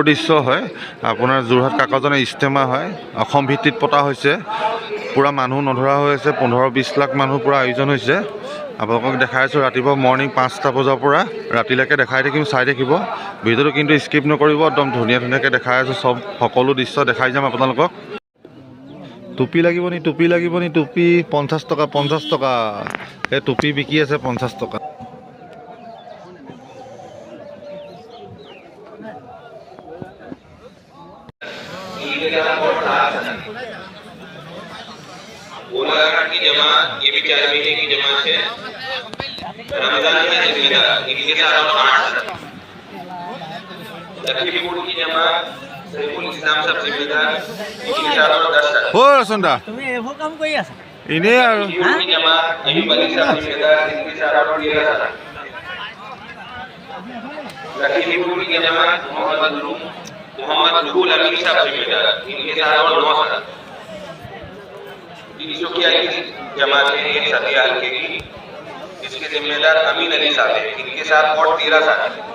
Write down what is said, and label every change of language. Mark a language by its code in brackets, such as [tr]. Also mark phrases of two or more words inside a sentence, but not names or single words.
[as] দৃশ্য হয় আপোনাৰ যোৰহাট কাকজানৰ ইজতেমা হয় অসম ভিত্তিত পতা হৈছে পুৰা মানুহ নধৰা হৈ আছে 15-20 লাখ মানুহ পুৰা আয়োজন হৈছে আপোনালোকক দেখাই আছোঁ ৰাতিপুৱা মৰ্নিং 5টা বজাৰ পৰা ৰাতিলৈকে দেখাই থাকিম চাই থাকিব ভিডিঅ'টো কিন্তু স্কিপ নকৰিব একদম ধুনীয়াকৈ দেখাই আছোঁ সব সকলো দৃশ্য দেখাই যাম আপোনালোকক টুপি লাগিব নি টুপি 50 টকা এই টুপি বিকি আছে 50 টকা [hi] की जमात ये भी 4 महीने की जमात है रमजान का जिम्मेदार इनके साथ 8 लखीमपुर की जमात सैफुल इस्लाम सब जिम्मेदार इनके साथ 10 हो सुंदा [as] তুমি এভো কাম কৰি আছা इने আৰু [hi] की जमात अयूब अली साहब जिम्मेदार इनके साथ 13 लखीमपुर की जमात मोहम्मद लुहुल अमीन साहब जिम्मेदार इनके साथ 9 की जमात है एक सतिया हल्के की इसके जिम्मेदार अमीन अली साहब है इनके साथ और 13 साथी